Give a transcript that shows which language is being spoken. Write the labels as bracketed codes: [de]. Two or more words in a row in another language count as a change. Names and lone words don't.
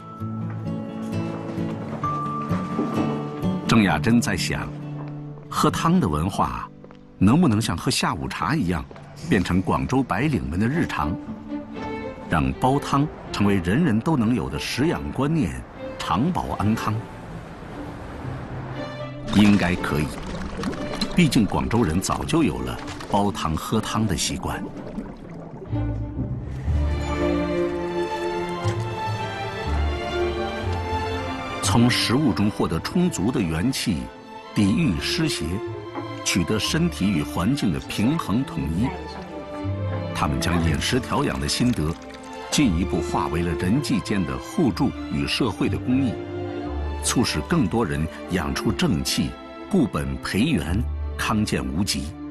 [zh] 鄭雅珍在想，喝湯的文化，能不能像喝下午茶一樣，變成廣州白領們的日常，讓煲湯成為人人都能有的食養觀念，長保安康。應該可以，畢竟廣州人早就有了煲湯喝湯的習慣。从食物中获得充足的元气，抵御湿邪，取得身体与环境的平衡统一。他们将饮食调养的心得，进一步化为了人际间的互助与社会的公益，促使更多人养出正气，固本培元，康健无极。